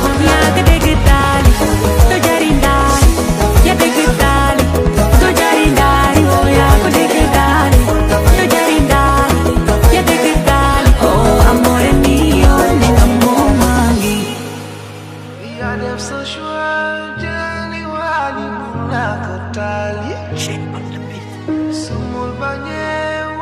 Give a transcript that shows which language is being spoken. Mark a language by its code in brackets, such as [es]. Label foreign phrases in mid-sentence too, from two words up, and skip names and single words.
[wo] Yaa ko dégg daali, du jariñ daali. Yaa dégg daali, du jariñ daali. Oh, yaa ko dégg daali, du jariñ daali. Yaa dégg daali. Oh, [it] amore mio, [wo] ne nga moo maa ngi Yaa def sa choix, jëli waa ji mun naa ko taal yi. [en] Cheikh on the beat. [wo] Su ma bañee